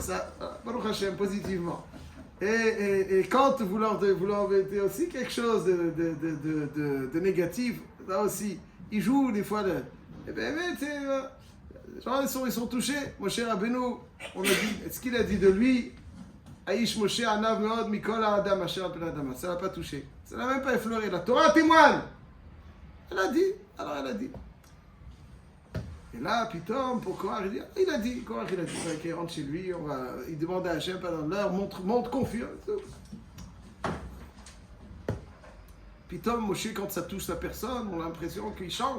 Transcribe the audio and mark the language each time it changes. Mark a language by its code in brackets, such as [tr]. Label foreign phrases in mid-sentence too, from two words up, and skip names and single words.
[fr] Ça, [he] ברוך השם, [fr] positivement. Et quand vous leur mettez aussi quelque chose de négatif, là aussi, ils jouent des fois. Et bien, les gens ils sont touchés. Moshe Rabbeinu, on a dit, ce qu'il a dit de lui, [he] איש משה ענו מאד מכל אדם אשר על פני אדמה. [fr] Ça l'a pas touché. Ça l'a même pas effleuré. La Torah témoigne. Elle a dit. Alors elle a dit. Et là, Pitom, pour Korach, il a dit, qu'il rentre chez lui, il demande à Hachem, pardonne-leur, montre confiance. Pitom, Moshe, quand ça touche sa personne, on a l'impression qu'il change.